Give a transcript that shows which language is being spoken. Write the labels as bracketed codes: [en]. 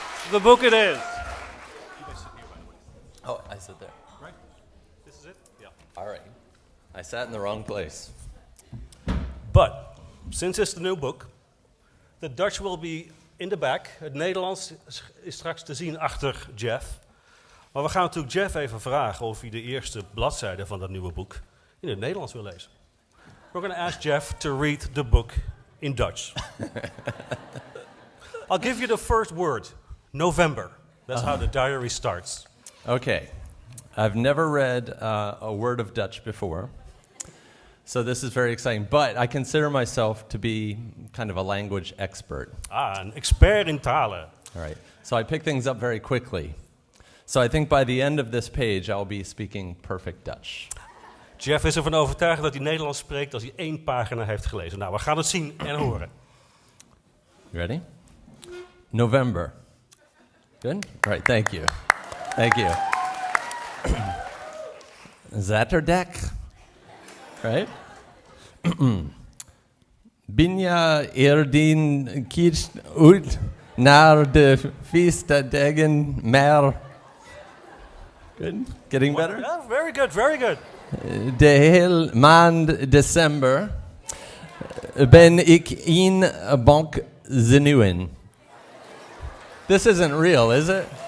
[en] The book it is. Oh, I sit there. Right? This is it? Yeah. All right. I sat in the wrong place. But, since it's the new book, the Dutch will be in the back. [nl] Het Nederlands is straks te zien achter Jeff. Maar we gaan natuurlijk Jeff even vragen of hij de eerste bladzijde van dat nieuwe boek in het Nederlands wil lezen. [en] We're going to ask Jeff to read the book in Dutch. I'll give you the first word, November. That's how the diary starts. Okay. I've never read a word of Dutch before, so this is very exciting. But I consider myself to be kind of a language expert. [nl] Een expert in talen. [en] All right. So I pick things up very quickly. So I think by the end of this page, I'll be speaking perfect Dutch. [nl] Jeff is ervan overtuigd dat hij Nederlands spreekt als hij 1 pagina heeft gelezen. Nou, we gaan het zien en horen. [en] Ready? November. Good? All right, thank you. Thank you. [nl] Zaterdag. Right? Binja Erdien kiest uit naar de feestdagen maar. [en] Good? Getting better? Yeah, very good, very good. [nl] De hele maand december ben ik in bank zenuwen. [en] This isn't real, is it?